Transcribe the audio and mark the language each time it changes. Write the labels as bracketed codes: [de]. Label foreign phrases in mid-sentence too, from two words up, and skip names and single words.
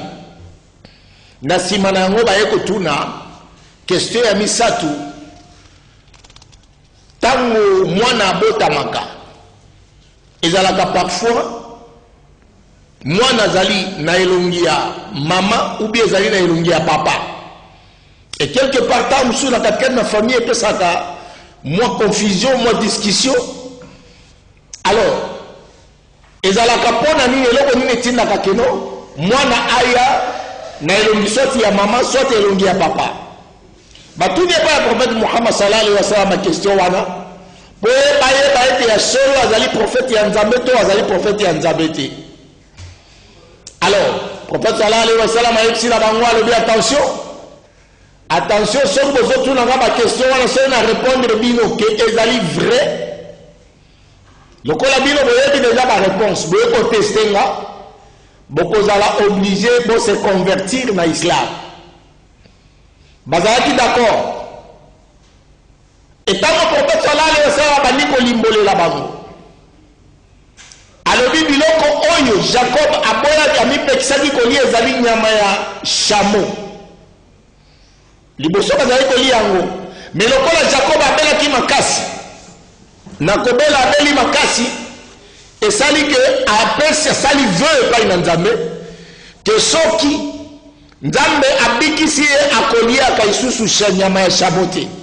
[ln] Na nsima na yango baye kotuna question ya misatu tango mwana abotamaka ezalaka parfois mwana azali na elongi ya mama [fr] ou bien [ln] ezali na elongi ya papa [fr] et quelque part [ln] tant mosusu na katikati na famille epesaka mwa confusion mwa discussion. Alors ezalaka mpona nini eloko nini etindaka keno mwana aya na elongi soit ya mama soit elongi ya papa. Batuni epa ya prophète Muhammad [ar] صلى الله عليه وسلم [ln] question wana po bayeba ete ya solo azali prophète ya Nzambe to azali prophète ya Nzambe te. Alors prophète [ar] صلى الله عليه وسلم [ln] ayebisi na bango alobi attention soki bozotuna nga baquestion wana soki na répondre bino ke ezali vrai lokola bino boyebi deja baréponse boye koteste nga bokozala obligé bo [fr] se convertir [ln] na islam. Bazalaki d'accord etango prophète [ar] صلى الله عليه وسلم [ln] bandi kolimbolela bango alobi biloko oyo Jacob aboyaki amipekisaki kolia ezali nyama ya chameau liboso bazali kolia yango me lokola Jacob abelaki makasi na kobela abeli makasi esali ke apesi asali vœu epai na Nzambe ke soki Nzambe abikisi ye akoliaka isusu nyama ya chameau te